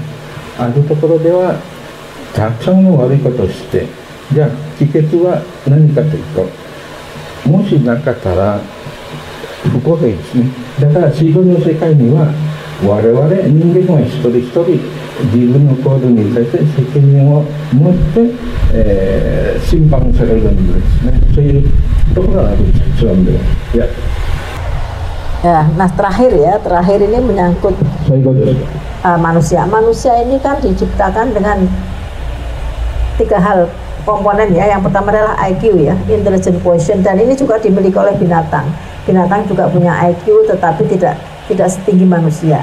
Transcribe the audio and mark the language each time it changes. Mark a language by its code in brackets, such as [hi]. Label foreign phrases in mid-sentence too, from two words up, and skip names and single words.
[ja] あるところではたくさんの悪いことをして、じゃあ帰結は何かというと、もしなかったら不公平ですね。だから水分の世界には我々人間は一人一人自分の行動に対して責任を持って、審判されるんですね。そういうところがあるんです、イスラムでは。 [id] Ya, nah terakhir ini menyangkut manusia. Manusia ini kan diciptakan dengan 3 hal komponen ya. Yang pertama adalah IQ ya, [en] intelligent quotient, [id] dan ini juga dimiliki oleh binatang. Binatang juga punya IQ, tetapi tidak setinggi manusia.